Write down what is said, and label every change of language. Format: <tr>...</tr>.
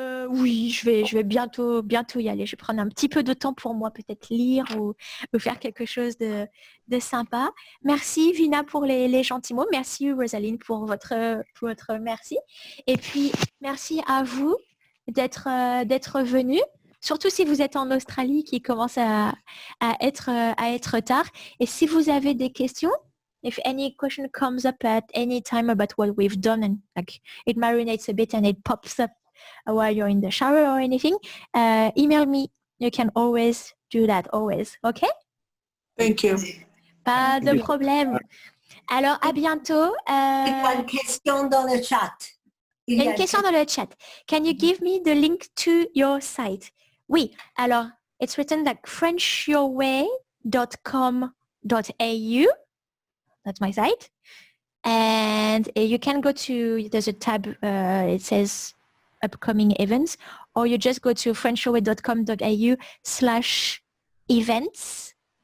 <fr>Oui, je vais bientôt y aller. Je vais prendre un petit peu de temps pour moi, peut-être lire ou faire quelque chose de sympa. Merci Vina pour les gentils mots. Merci Rosaline pour votre merci. Et puis merci à vous d'être venus. Surtout si vous êtes en Australie qui commence à être tard. Et si vous avez des questions,</fr> <en>if any question comes up at any time about what we've done and like it marinates a bit and it pops up while you're in the shower or anything, email me. You can always do that, always. Okay? Thank you.</en> <fr>Pas de problème. Alors, à bientôt. Il y a une question dans le chat. Il y a une question dans le chat.</fr> <en>Can you give me the link to your site?</en> <fr>Oui.</fr> <en>Alors, it's written like frenchyourway.com.au. That's my site. And you can go to, there's a tab, it says upcoming events, or you just go to frenchyourway.com.au/events.</en>